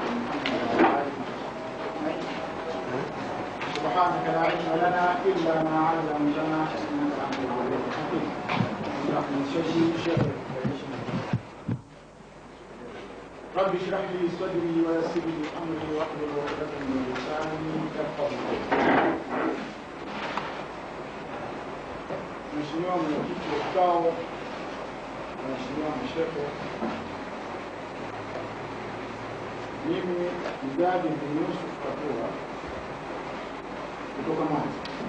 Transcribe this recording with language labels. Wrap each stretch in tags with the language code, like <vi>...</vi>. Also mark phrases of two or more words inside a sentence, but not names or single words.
<ar>سبحانك لا علم لنا إلا ما علمتنا هذا عندنا رب اشرح لي صدري ويسر لي امري واحلل عقدة من لساني يفقهوا قولي.</ar> <sw>Mheshimiwa mwenyekiti wa kikao, Mheshimiwa Mshehe, mimi Mgadi bin Yusuf Katua kutoka Mwanza.</sw>